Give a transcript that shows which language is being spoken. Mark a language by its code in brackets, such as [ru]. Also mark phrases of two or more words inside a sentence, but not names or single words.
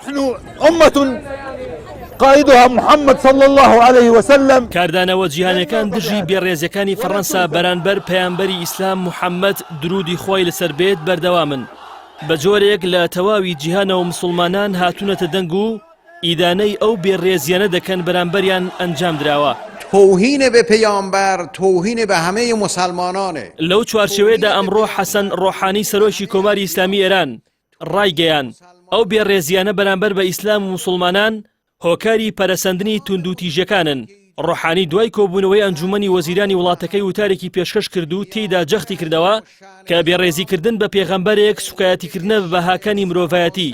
[ar] نحن أمة قائدها محمد صلى الله عليه وسلم. [ckb] کاردانەوە جیهانەکان دژی بێڕێزیەکانی فەڕەنسا بەرامبەر پەیامبەری ئیسلام محەممەد درودی خۆی لەسەر بێت بەردەوامن. بە جۆرێک لە تەواوی جیهانەوە مسلمانان هاتوونەتە دەنگ و ئیدانەی ئەو بێڕێزیانە دەکەن بەرامبەریان ئەنجام دراوە. [fa] توهین به پیامبر توهین به همه مسلمانانه. [ckb] لەو چوارچێوەیەدا ئەمڕۆ حەسەن ڕۆحانی سەرۆکی کۆماری ئیسلامی ئێران ڕایگەیان ئەو بێڕێزیانە بەرامبەر بە ئیسلام و مسلمانان هۆکاری پەرەسەندنی توندوتیژەکانن. ڕۆحانی دوای کۆبوونەوەی ئەنجومەنی وەزیرانی وڵاتەکەی وتارێکی پێشکەش کرد و تێیدا جەختی کردەوە کە بێڕێزیکردن بە پێغەمبەرێک سوکایەتیکردنە بە بەهاکانی مرۆڤایەتی.